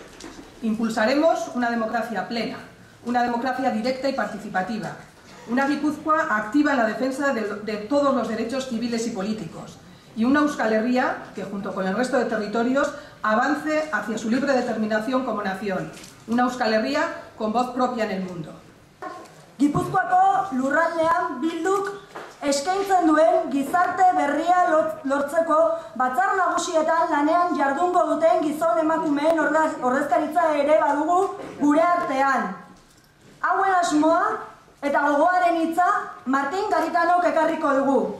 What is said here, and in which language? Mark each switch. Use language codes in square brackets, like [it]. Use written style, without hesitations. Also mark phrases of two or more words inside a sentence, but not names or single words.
[es] Impulsaremos una democracia plena, una democracia directa y participativa, una Guipúzcoa activa en la defensa de todos los derechos civiles y políticos, y una Euskal Herria que, junto con el resto de territorios, avance hacia su libre determinación como nación. Una Euskal Herria con voz propia en el mundo. [eu] Gipuzkoako lurraldean Bilduk eskaintzen duen gizarte berria lortzeko batzar nagusietan lanean jardungo duten gizon emakumeen ordezkaritza ere badugu gure artean. Hauen asmoa eta gogoaren hitza Martin Garitanok ekarriko dugu.